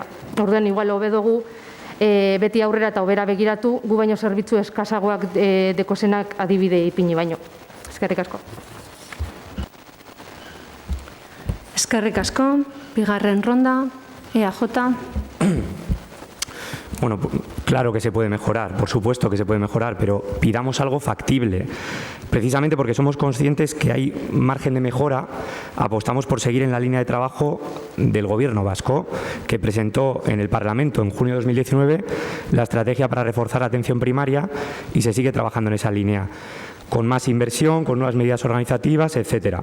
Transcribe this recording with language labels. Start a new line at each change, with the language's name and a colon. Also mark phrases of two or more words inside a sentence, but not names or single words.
Basque: Orduan, igual hobe dugu beti aurrera eta hobera begiratu, gu baino zerbitzu eskasagoak dekozenak adibide ipini baino. Eskerrik asko. Eskerrik asko. Bigarren ronda, EAJ.
Spanish: Bueno, claro que se puede mejorar, por supuesto que se puede mejorar, pero pidamos algo factible. Precisamente porque somos conscientes que hay margen de mejora, apostamos por seguir en la línea de trabajo del Gobierno vasco, que presentó en el Parlamento en junio de 2019 la estrategia para reforzar la atención primaria y se sigue trabajando en esa línea, con más inversión, con nuevas medidas organizativas, etcétera.